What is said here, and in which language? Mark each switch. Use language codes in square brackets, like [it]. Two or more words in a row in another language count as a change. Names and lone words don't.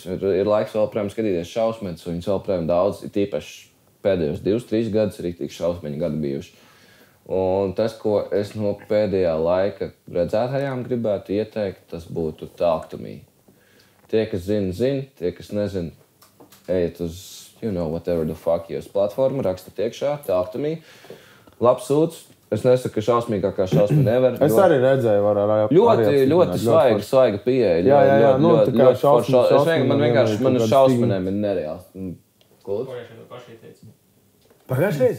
[lv] Ir laiks vēl, protams, skatīties šausmeņus, un viņas vēl, protams, daudz, ir tīpaši pēdējos 2-3 gadus ir tik šausmeņu gadi bijuši. Un tas, ko es no pēdējā laika redzētajām gribētu ieteikt, tas būtu Talk to Me. Tie, kas zina, tie, kas nezina, ejiet uz, [en] whatever the fuck [lv] jūs platformu, rakstat iekšā, Talk to Me. Labs sūds. Es nesaku, ka šausmīgākā šausma nevar. Es arī redzēju, ļoti svaiga pieeja. Jā, tā kā šausmas. Man uz šausmanēm ir nereāls. Pagājušreiz?